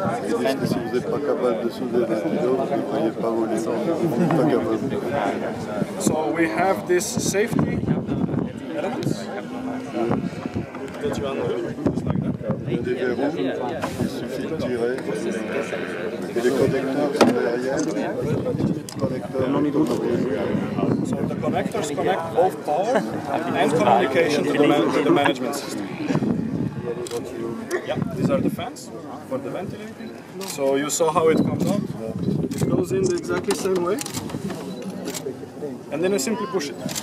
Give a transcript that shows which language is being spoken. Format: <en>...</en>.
<fr>Ils disent que si vous n'êtes pas capable de soulever 20 kg, vous ne pourriez pas voler. Vous n'êtes pas capable.</fr> <en>So we have this safety elements that you undo, just like that.</en> <fr>Des verrous, il suffit de tirer. Et les connecteurs sont derrière.</fr> <en>So the connectors connect both power and communication to the management system. Yeah, these are the fans for the ventilating. So you saw how it comes out. It goes in the exactly same way. And then you simply push it.</en>